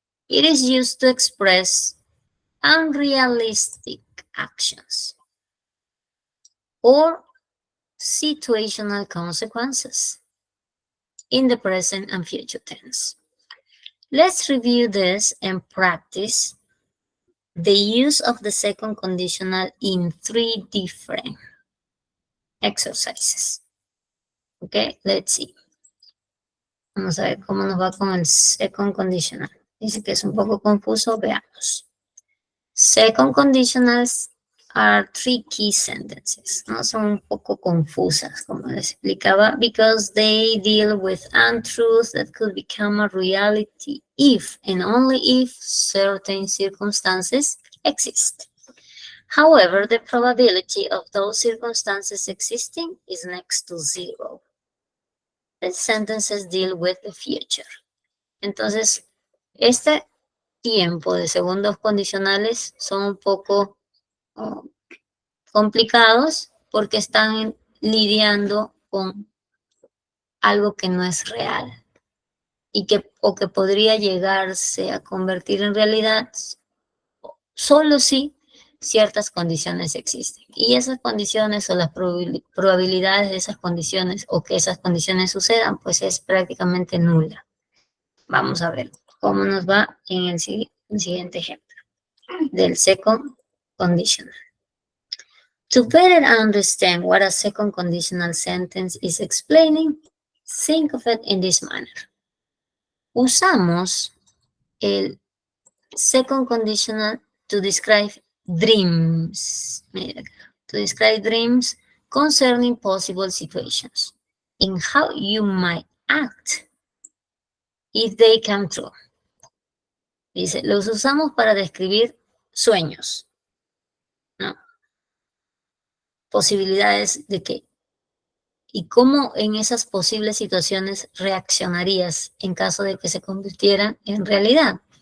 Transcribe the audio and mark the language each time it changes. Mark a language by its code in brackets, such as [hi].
[en] It is used to express unrealistic actions or situational consequences in the present and future tense. Let's review this and practice the use of the second conditional in 3 different exercises. Okay, let's see. [es] Vamos a ver cómo nos va con el second conditional. Dice que es un poco confuso, veamos. [en] Second conditionals are tricky sentences, ¿no? [es] Son un poco confusas, como les explicaba, [en] because they deal with untruths that could become a reality if and only if certain circumstances exist. However, the probability of those circumstances existing is next to 0. The sentences deal with the future. [es] Entonces, este tiempo de segundos condicionales son un poco complicados porque están lidiando con algo que no es real y que podría llegarse a convertir en realidad solo si ciertas condiciones existen. Y esas condiciones o las probabilidades de esas condiciones o que esas condiciones sucedan, pues es prácticamente nula. Vamos a ver cómo nos va en el siguiente ejemplo del second conditional. [en] To better understand what a second conditional sentence is explaining, think of it in this manner. [es] Usamos el [en] second conditional to describe dreams. To describe dreams concerning possible situations and how you might act if they come true. [es] Dice, los usamos para describir sueños, ¿no? Posibilidades de qué. Y cómo en esas posibles situaciones reaccionarías en caso de que se convirtieran en realidad.